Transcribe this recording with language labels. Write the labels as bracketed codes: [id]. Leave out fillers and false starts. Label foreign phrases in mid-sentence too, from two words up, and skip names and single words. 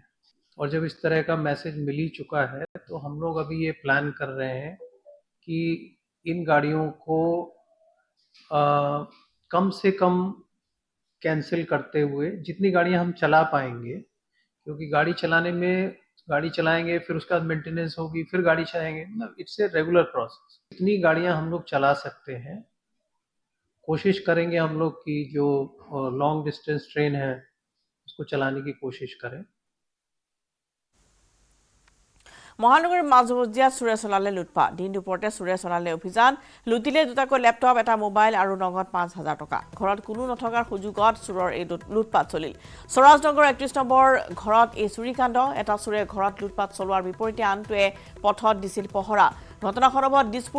[hi] और जब इस तरह का मैसेज मिल ही चुका है तो हम लोग अभी ये प्लान कर रहे हैं कि इन गाड़ियों को कम से कम कैंसिल करते हुए जितनी गाड़ियां हम चला पाएंगे, क्योंकि गाड़ी चलाएंगे फिर उसके बाद मेंटेनेंस होगी, फिर गाड़ी चलाएंगे, मतलब [en] it's a regular process. [hi] जितनी गाड़ियां हम लोग चला सकते हैं कोशिश करेंगे हम लोग कि जो [en] long distance train [hi] है उसको चलाने की कोशिश करें। [as] মহানগৰীৰ মাজমজিয়াত চোৰে চলালে লুটপাট দিন দুপৰতে চোৰে চলালে অভিযান লুটিলে দুটাকৈ লেপটপ এটা মোবাইল আৰু নগদ ৫,০০০ টকা ঘৰত কোনো নথকাৰ সুযোগত চোৰৰ এই লুটপাট চলিল স্বৰাজনগৰ ৩১ নম্বৰ ঘৰত এই চুৰিকাণ্ড এটা চোৰে ঘৰত লুটপাট চলোৱাৰ বিপৰীতে আনটোৱে পথত দিছিল পহৰা ঘটনা সন্দৰ্ভত দিছপুৰ